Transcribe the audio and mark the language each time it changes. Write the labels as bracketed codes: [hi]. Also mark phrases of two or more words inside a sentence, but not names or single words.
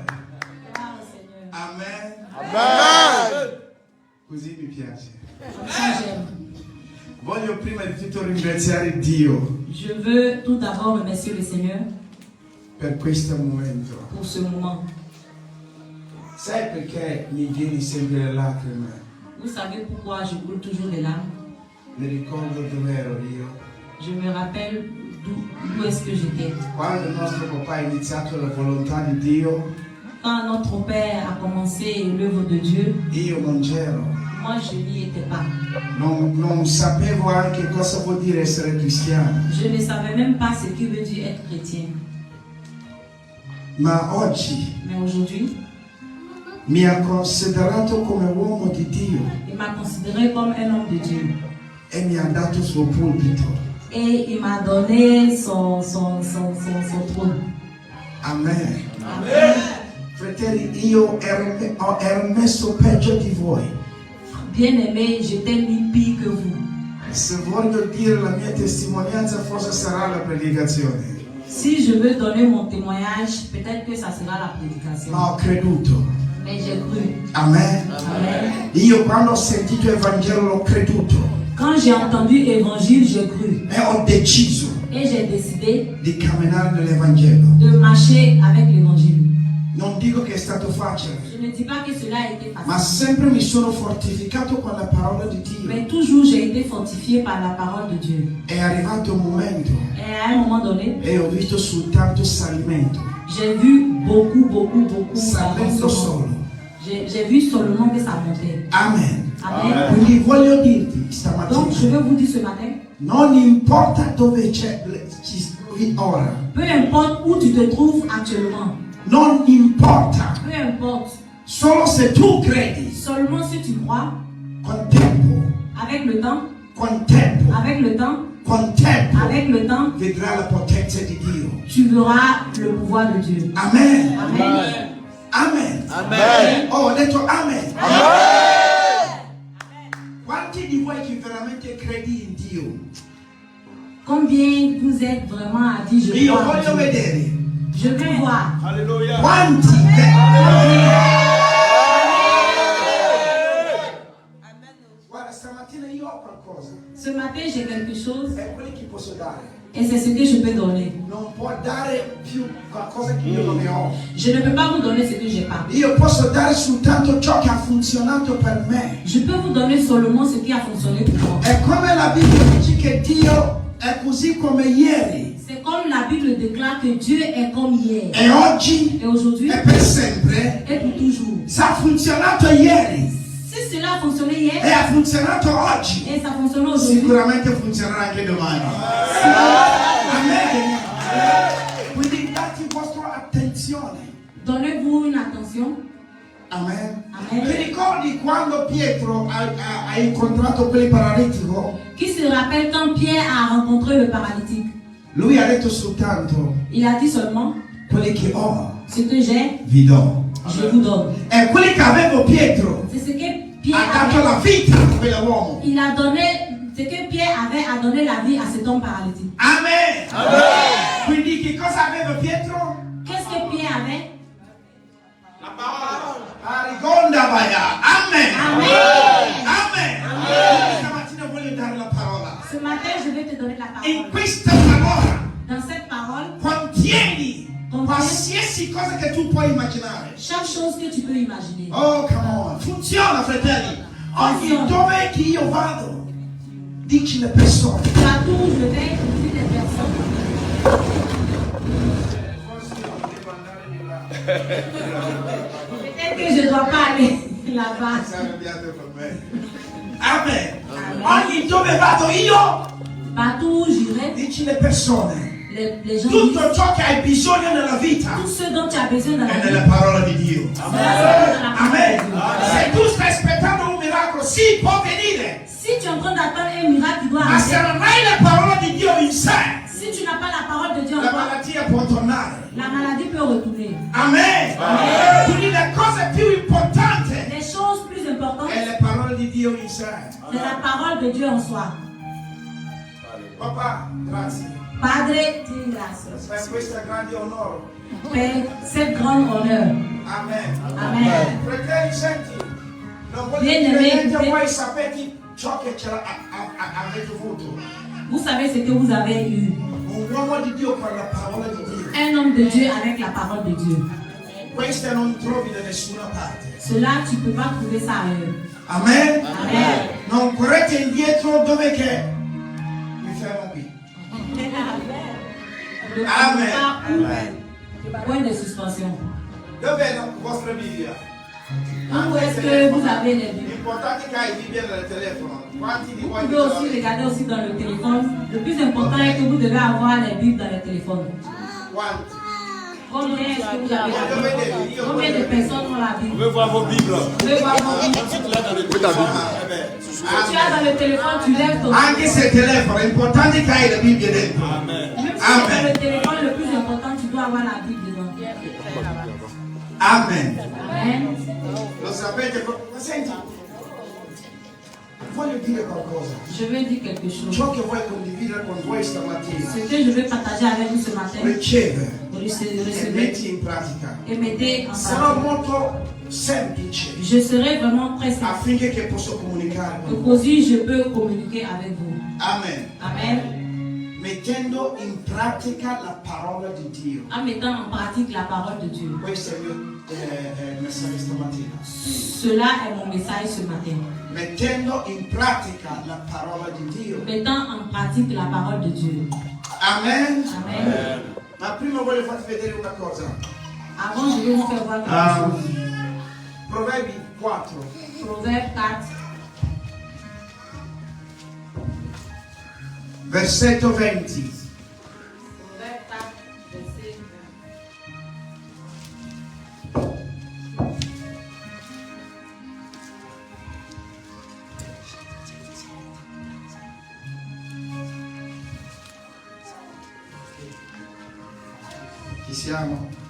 [fr] Gloire au Seigneur. Amen. Amen. [it] Così mi piace. [fr] Ça, j'aime. [it] Voglio prima di tutto ringraziare Dio [fr] Je veux tout d'abord remercier le Seigneur [it] per questo momento. [fr] pour ce moment. [it] Sai perché mi vieni sempre le lacrime? [fr] Vous savez pourquoi je coule toujours les larmes? [it] Mi ricordo dove ero io. [fr] Je me rappelle d'où est-ce que j'étais. [it] Quando il nostro papà ha iniziato la volontà di Dio, [fr] Quand notre Père a commencé l'œuvre de Dieu, [it] io non c'ero. [fr] moi je n'y étais pas. [it] Non sapevo anche cosa vuol dire essere cristiano. [fr] Je ne savais même pas ce qui veut dire être chrétien. [it] Ma oggi [fr] Mais aujourd'hui, [it] mi ha considerato come uomo di Dio [fr] il m'a considéré comme un homme de Dieu. [it] e mi ha dato il suo pulpito. [fr] Et il m'a donné son trône. Amen. Amen. [it] Fratelli, io ero messo peggio di voi. [fr] Bien-aimé, je t'ai mis pire que vous. [it] Se voglio dire la mia testimonianza, forse sarà la predicazione. [fr] Si je veux donner mon témoignage, peut-être que ça sera la prédication. [it] Ma ho creduto. [fr] Mais j'ai cru. Amen. Amen. [it] Io quando ho sentito il Vangelo l'ho creduto. [fr] Quand j'ai entendu l'évangile, j'ai cru. [it] E ho deciso [fr] Et j'ai décidé [it] di camminare nell'Evangelo. [fr] de marcher avec l'évangile. [it] Non dico che è stato facile, [fr] Je ne dis pas que cela a été [it] ma [fr] facile. [it] sempre mi sono fortificato con la parola di Dio. [fr] Mais toujours j'ai été fortifié par la parole de Dieu. [it] È arrivato un momento [fr] Et à un moment donné, [it] e ho visto soltanto salimento. [fr] j'ai vu beaucoup [it] Salendo [fr] d'avancement. [it] solo. [fr] J'ai vu seulement que ça montait. Amen. Amen. [it] Quindi voglio dirti [fr] Donc je [it] stamattina, [fr] veux vous dire ce matin, [it] non importa dove ci trovi ora, [fr] peu importe où tu te trouves actuellement, [it] non importa, [fr] peu importe, [it] solo se tu credi, [fr] seulement si tu crois, [it] con tempo, [fr] avec le temps, [it] con tempo, [fr] avec le temps, [it] con tempo, [fr] avec le temps, [it] vedrai la potenza di Dio. [fr] tu verras le pouvoir de Dieu. Amen. Amen. Amen. Amen. [it] Oh, ho detto amen. Amen. Quanti di voi che veramente credi in Dio? [fr] Combien vous êtes vraiment à dire je [it] Io [fr] crois en [it] voglio [fr] Dieu? [it] vedere. [fr] Je veux voir. Alléluia. [it] Quanti? Guarda, stamattina io ho qualcosa. [fr] Ce matin, j'ai quelque chose [it] È quello che posso dare. [fr] et c'est ce que je peux donner. [it] Non può dare più qualcosa che io non ne ho. [fr] Je ne peux pas vous donner ce que j'ai pas. [it] Io posso dare soltanto ciò che ha funzionato per me. [fr] Je peux vous donner seulement ce qui a fonctionné pour moi. [it] È come la Bibbia dice che Dio è così come ieri. [fr] C'est comme la Bible déclare que Dieu est comme hier. [it] E oggi [fr] Et aujourd'hui, [it] e per sempre. [fr] et pour toujours. [it] Se ha funzionato ieri [fr] Si cela a fonctionné hier [it] e ha funzionato oggi, [fr] et ça fonctionne aujourd'hui, [it] sicuramente funzionerà anche domani. Amen. Quindi date vostra attenzione. [fr] donnez-vous une attention. Amen. Amen. [it] Ti ricordi quando Pietro ha incontrato quel paralitico? [fr] Qui se rappelle quand Pierre a rencontré le paralytique? [it] Lui ha detto soltanto: [fr] Il a dit seulement, [it] quelli che ho [fr] ce que j'ai, [it] vi do. [fr] je vous donne. [it] E quelli che avevo Pietro [fr] C'est ce que Pierre [it] ha dato la [fr] avait. [it] vita a quell'uomo. [fr] Il a donné, ce que Pierre avait à donner la vie à cet homme paralytique. Amen. Amen. [it] Quindi che cosa aveva Pietro? [fr] Qu'est-ce que Pierre avait? [it] La parola. Arigonda Baia. Amen. Amen. Amen. Stamattina voglio dare la parola. [fr] Ce matin, je vais te donner la [it] In [fr] parole. [it] questa parola [fr] Dans cette parole, [it] contieni qualsiasi cosa che tu puoi immaginare. [fr] chaque chose que tu peux imaginer. [it] Oh, [en] come on. [it] Funziona, fratelli. Ogni Funziona. dove che io vado, dici le persone. [fr] Partout où je vais, je dis des personnes. Peut-être que je ne dois pas aller là-bas. [it] Amen. Ogni dove vado io, [fr] Partout où j'irai, [it] dici le persone. [fr] les gens [it] Tutto [fr] disent [it] ciò che hai bisogno nella vita [fr] tout ce dont tu as besoin dans la [it] è [fr] vie. [it] nella parola di Dio. [fr] c'est dans la parole [it] Amen. [fr] de Dieu. [it] Se tu stai aspettando un miracolo, sì, può venire. [fr] Si tu es en train d'attendre un miracle, tu dois [it] Ma se [fr] arrêter. [it] non hai la parola di Dio in sé, [fr] Si tu n'as pas la parole de Dieu en [it] la [fr] toi, [it] malattia può tornare. [fr] la maladie peut retourner. Amen. [it] Quindi la cosa più importante [fr] Les choses plus importantes, [it] è la parola di Dio in sé. [fr] c'est la parole de Dieu en soi. [it] Papà, grazie Padre, ti ringrazio per questo grande onore. [fr] per cette grande honneur. Amen. Amen. [it] Fratelli, senti, non voglio Vieni, dire vieni, niente, vieni. voi sapete ciò che avete avuto. [fr] Vous savez ce que vous avez eu. [it] Un uomo di Dio con la parola di Dio. [fr] Un homme de Dieu avec la parole de Dieu. [it] Questa non trovi da nessuna parte. [fr] Cela, tu ne peux pas trouver ça ailleurs. Amen. Amen. [it] Non correte indietro dove che? Mi fermo qui. [fr] Le Amen. pas où. Point de suspension. [it] Dov'è la vostra Bibbia? [fr] Où est-ce que vous avez les Bibles? [it] L'importante è che hai Bibbia nel telefono. Quanti di [fr] Vous [it] voi [fr] pouvez aussi regarder aussi dans le téléphone. Le plus important est que vous devez avoir les Bibles dans le téléphone. [it] Quanti? [fr] Combien est-ce que vous avez la [it] Voglio [fr] Bible? [it] vederli, io [fr] Combien de [it] voglio [fr] personnes ont la Bible? On veut voir vos Bibles. Vous pouvez voir vos Bibles. Si tu l'as dans le téléphone, Si tu as dans le téléphone, tu lèves ton [it] Anche se il telefono, l'importante è che hai la Bibbia dentro. Amen. [fr] Même si c'est dans le téléphone, le plus important, tu dois avoir la Bible dedans. Amen. Amen. [it] Lo sapete? Ma senti, voglio dire qualcosa. [fr] Je veux dire quelque chose. [it] Ciò che vuoi condividere con voi stamattina, [fr] Ce que je vais partager avec vous ce matin, [it] riceve [fr] recevez [it] e metti in pratica. [fr] et mettez en [it] Sarò [fr] pratique. [it] molto semplice [fr] Je serai vraiment très simple. [it] affinché che posso comunicare con [fr] Que [it] voi. [fr] così je peux communiquer avec vous. Amen. Amen. [it] Mettendo in pratica la parola di Dio. [fr] En mettant en pratique la parole de Dieu. [it] Questo è il mio messaggio stamattina. [fr] Cela est mon message ce matin. [it] Mettendo in pratica la parola di Dio. [fr] Mettant en pratique la parole de Dieu. Amen. Amen. [it] Ma prima voglio farvi vedere una cosa. [fr] Avant, je vais vous faire voir quelque chose. [it] Proverbi 4. [fr] Proverbe 4, [it] Versetto 20. [fr] Proverbe 4, verset 20. [it] Ci siamo?